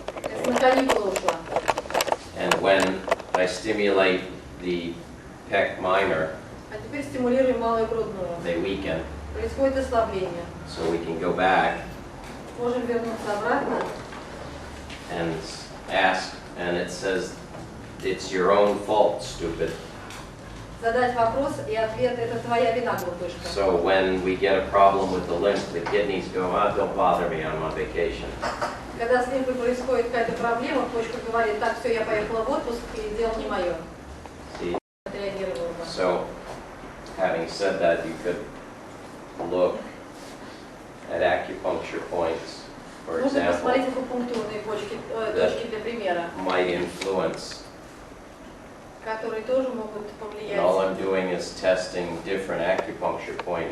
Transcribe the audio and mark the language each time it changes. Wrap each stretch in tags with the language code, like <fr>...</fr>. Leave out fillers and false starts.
<ru>Если на каникулы ушла.</ru> <en>And when I stimulate the pec minor,</en> <ru>А теперь стимулируем малую грудную.</ru> <en>they weaken.</en> <ru>Происходит ослабление.</ru> <en>So we can go back</en> <ru>Можем вернуться обратно.</ru> <en>and ask, and it says, it's your own fault, stupid.</en> <ru>Задать вопрос, и ответ — это твоя вина, глупышка.</ru> <en>So when we get a problem with the lymph, the kidneys go, don't bother me, I'm on vacation.</en> <ru>Когда с лимфой происходит какая-то проблема, почка говорит, так, все, я поехала в отпуск, и дело не мое.</ru> <en>See?</en> <ru>Отреагировала бы.</ru> <en>So, having said that, you could look at acupuncture points, for</en> <ru>Можно</ru> <en>example,</en> <ru>посмотреть акупунктурные точки для примера,</ru> <en>might influence.</en> <ru>которые тоже могут</ru> <en>And all</en> <ru>повлиять.</ru> <en>I'm doing is testing different acupuncture point</en>